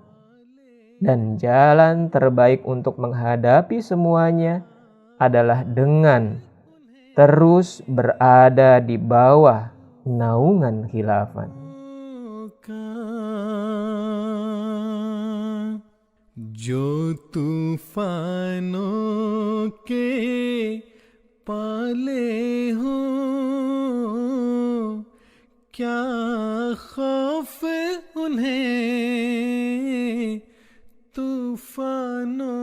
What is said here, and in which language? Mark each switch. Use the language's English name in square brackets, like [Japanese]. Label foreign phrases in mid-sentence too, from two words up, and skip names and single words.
[Indonesian] Dan jalan terbaik untuk menghadapi semuanya adalah dengan terus berada di bawah naungan khilafah. [Urdu] جو طوفانوں کے پالے ہو، کیا خوف انہیں طوفان